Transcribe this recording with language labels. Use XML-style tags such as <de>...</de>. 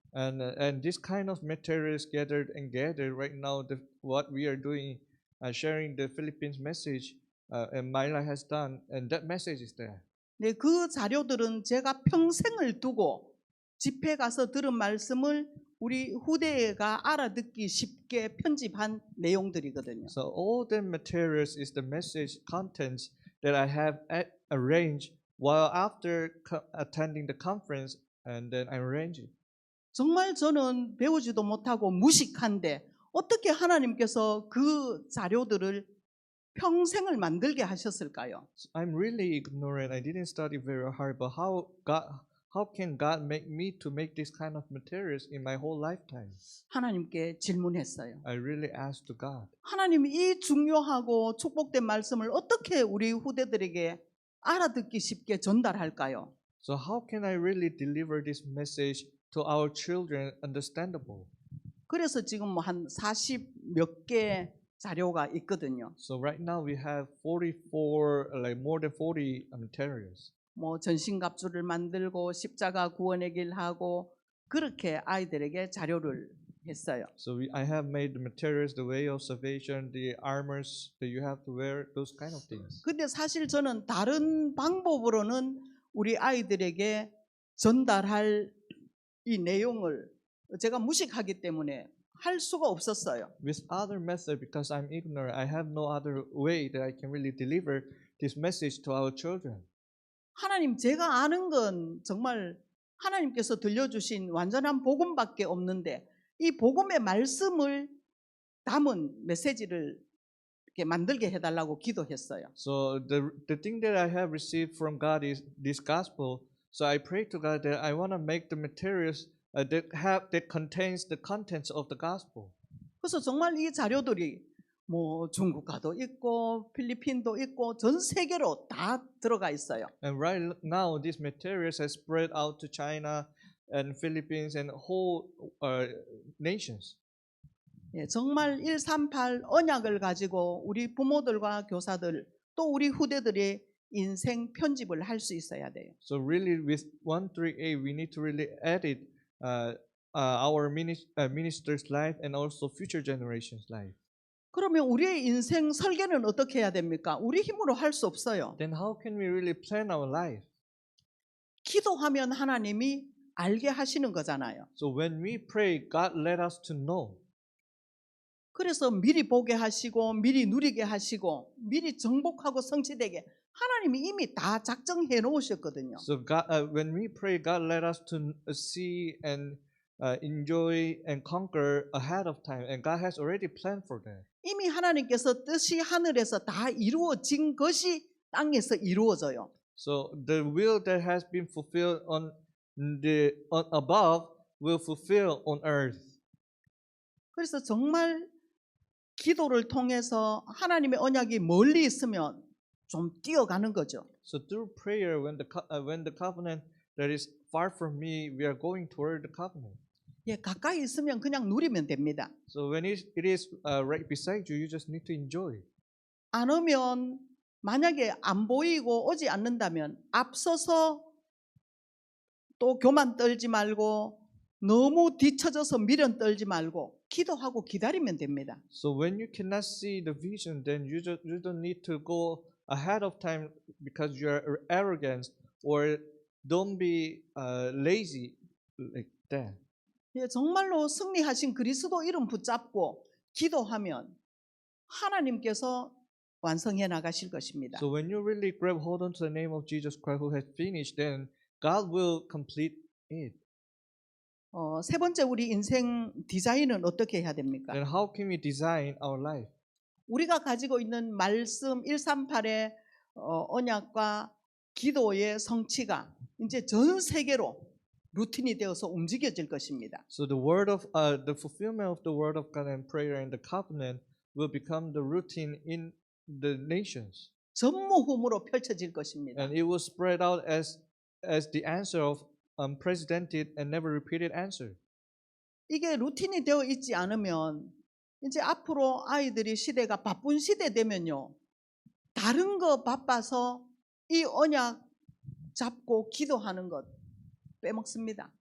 <en>And this kind of materials gathered right now, what we are doing, sharing the Philippines message, and Myla has done, and that message is there.</en> <ko>네, 그 자료들은 제가 평생을 두고 집회 가서 들은 말씀을 우리 후대가 알아듣기 쉽게 편집한 내용들이거든요.</ko> <en>So all the materials is the message contents that I have arranged while after attending the conference, and then I arrange it.</en> <ko>정말 저는 배우지도 못하고 무식한데 어떻게 하나님께서 그 자료들을 평생을 만들게 하셨을까요?</ko> <en>I'm really ignorant. I didn't study very hard, but how can God make me to make this kind of materials in my whole lifetime?</en> <ko>하나님께 질문했어요.</ko> <en>I really asked to God.</en> <ko>하나님 이 중요하고 축복된 말씀을 어떻게 우리 후대들에게 알아듣기 쉽게 전달할까요?</ko> <en>So how can I really deliver this message to our children understandable?</en> <ko>그래서 지금 뭐 한 40 몇 개 자료가 있거든요.</ko> <en>So right now we have 44, like more than 40 materials.</en> <ko>뭐 전신갑주를 만들고 십자가 구원의 길 하고 그렇게 아이들에게 자료를 했어요.</ko> <en>So I have made the materials, the way of salvation, the armors that you have to wear, those kind of things.</en> <ko>근데 사실 저는 다른 방법으로는 우리 아이들에게 전달할 이 내용을 제가 무식하기 때문에 할 수가 없었어요.</ko> <en>With other method, because I'm ignorant, I have no other way that I can really deliver this message to our children.</en> <ko>하나님 제가 아는 건 정말 하나님께서 들려주신 완전한 복음밖에 없는데 이 복음의 말씀을 담은 메시지를 이렇게 만들게 해달라고 기도했어요.</ko> <en>So the thing that I have received from God is this gospel. So I pray to God that I want to make the materials that contains the contents of the gospel.</en> <ko>그래서 정말 이 자료들이 뭐 중국가도 있고 필리핀도 있고 전 세계로 다 들어가 있어요.</ko> <en>And right now, these materials have spread out to China and Philippines and whole nations.</en> <ko>예, 정말 138 언약을 가지고 우리 부모들과 교사들 또 우리 후대들의 인생 편집을 할 수 있어야 돼요.</ko> <en>So really, with 138, we need to really edit our minister's life and also future generations' life.</en> <ko>그러면 우리의 인생 설계는 어떻게 해야 됩니까? 우리 힘으로 할 수 없어요.</ko> <en>Then how can we really plan our life?</en> <ko>기도하면 하나님이 알게 하시는 거잖아요.</ko> <en>So when we pray, God let us to know.</en> <ko>그래서 미리 보게 하시고 미리 누리게 하시고 미리 정복하고 성취되게 하나님이 이미 다 작정해 놓으셨거든요.</ko> <en>So God, when we pray, God let us to see and enjoy and conquer ahead of time, and God has already planned for that.</en> <ko>이미 하나님께서 뜻이 하늘에서 다 이루어진 것이 땅에서 이루어져요.</ko> <en>So the will that has been fulfilled on above will fulfill on earth.</en> <ko>그래서 정말 기도를 통해서 하나님의 언약이 멀리 있으면 좀 뛰어가는 거죠.</ko> <en>So through prayer, when the covenant that is far from me, we are going toward the covenant.</en> <ko>예, 가까이 있으면 그냥 누리면 됩니다.</ko> <en>So when it is right beside you, you just need to enjoy.</en> <ko>안 오면 만약에 안 보이고 오지 않는다면 앞서서 또 교만 떨지 말고 너무 뒤처져서 미련 떨지 말고 기도하고 기다리면 됩니다.</ko> <en>So when you cannot see the vision, then you don't need to go ahead of time because you are arrogant, or don't be lazy like that.</en> <ko>예, 정말로 승리하신 그리스도 이름 붙잡고 기도하면 하나님께서 완성해 나가실 것입니다.</ko> <en>So when you really grab hold onto the name of Jesus Christ who has finished, then God will complete it.</en> <ko>세 번째 우리 인생 디자인은 어떻게 해야 됩니까?</ko> <en>Then how can we design our life?</en> <ko>우리가 가지고 있는 말씀 138의 언약과 기도의 성취가 이제 전 세계로 루틴이 되어서 움직여질 것입니다.</ko> <en>So the fulfillment of the word of God and prayer and the covenant will become the routine in the nations,</en> <ko>전무후무로 펼쳐질 것입니다.</ko> <en>and it will spread out as the answer of unprecedented and never repeated answer.</en> <ko>이게 루틴이 되어 있지 않으면 이제 앞으로 아이들이 시대가 바쁜 시대 되면요, 다른 거 바빠서 이 언약 잡고 기도하는 것 빼먹습니다.</ko>